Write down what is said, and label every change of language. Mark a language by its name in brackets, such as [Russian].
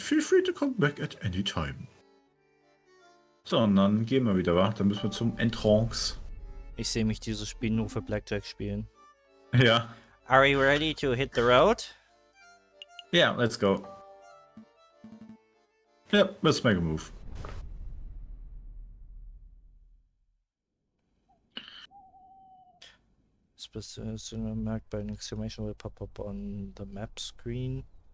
[English] Feel free to come back at any time. [German] So, und dann gehen wir wieder, wa? Dann müssen wir zum Entrance. Ich sehe mich dieses Spiel nur für Blackjack spielen. Ja. [English] Are you ready to hit the road? Yeah, let's go. Yeah, let's make a move. Specific marked by an exclamation will pop up on the map screen.